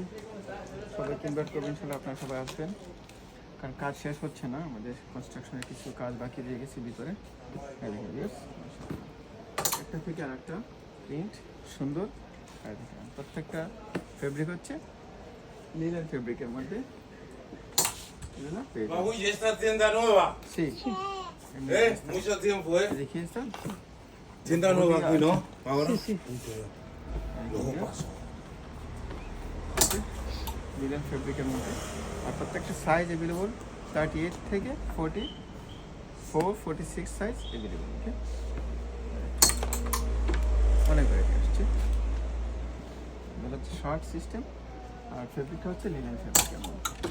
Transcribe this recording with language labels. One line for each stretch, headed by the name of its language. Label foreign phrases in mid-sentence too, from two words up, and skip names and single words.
Bangla: সবাইকে ইনভাইট করবেন, ইনশাআল্লাহ আপনারা সবাই আসবেন, কারণ কাজ শেষ হচ্ছে না, আমাদের কনস্ট্রাকশনের কিছু কাজ বাকি রয়ে গেছে ভিতরে। একটা থেকে আর একটা প্রিন্ট সুন্দর। প্রত্যেকটা ফেব্রিক হচ্ছে
English: linen fabric
Bangla: মধ্যে।
Italian: Ma qui c'è sta tienda nuova?
Spanish: Sí. Mucho tiempo,
Hindi: देखिए सर,
Italian: Tienda nuova qui,
Spanish: no? Ahora? Sí, sí. Luego paso.
English: linen fabric
Bangla: মধ্যে, আর প্রত্যেকটা
English: size available
Bangla: 38 থেকে 44 46
English: size available.
Bangla: ওকে, অনেক ভ্যারাইটি আসছে। এটা হচ্ছে
English: short system,
Bangla: আর ফেব্রিকটা হচ্ছে
English: linen fabric
Bangla: মধ্যে।